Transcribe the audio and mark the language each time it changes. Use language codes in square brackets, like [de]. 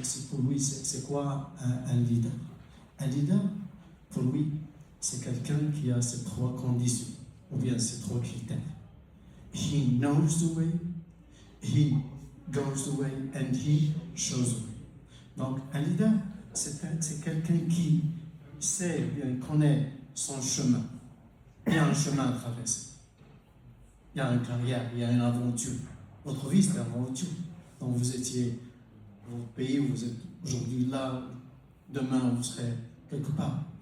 [fr] Pour lui, c'est quoi un leader? Un leader, pour lui, c'est quelqu'un qui a ces trois conditions, ou bien ces trois critères. [en] He knows the way, he goes the way, and he shows the way. [fr] Donc, un leader, c'est quelqu'un qui sait, bien connaît son chemin. Il y a un chemin à traverser. Il y a une carrière, il y a une aventure. Votre vie, c'est une aventure. Donc, vous pays où vous êtes aujourd'hui là, demain, vous serez quelque part.